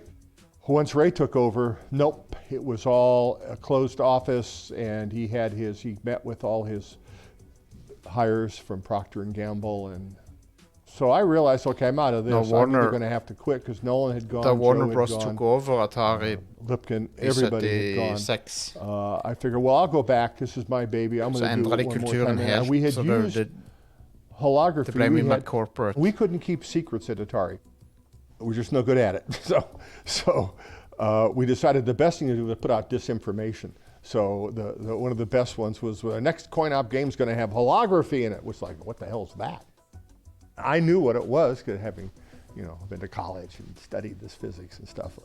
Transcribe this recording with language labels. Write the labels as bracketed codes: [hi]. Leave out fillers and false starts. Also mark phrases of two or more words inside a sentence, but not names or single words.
[en] Once Ray took over, nope, it was all a closed office, and he met with all his hires from Procter & Gamble, and so I realized, okay, I'm out of this. I'm either going to have to quit because Nolan had gone, [no] Da Warner [en] Joe [no] Bros. [en] had gone, Took over Atari Lipkin, [no] i [en] everybody had gone. [no] 76. [en] I figured, well, I'll go back. This is my baby. I'm [no] Så [en] going to do [no] endret [en] it [no] de [en] one more [no] kulturen [en] time. [no] helt. [en] And we had [no] Så [en] used [no] det [en] holography. [no] ble mye mer corporate. [en] We couldn't keep secrets at Atari. We were just no good at it. So we decided the best thing to do was put out disinformation. So one of the best ones was the next coin-op game is going to have holography in it. It was like, what the hell is that? I knew what it was, because having, you know, been to college and studied this physics and stuff.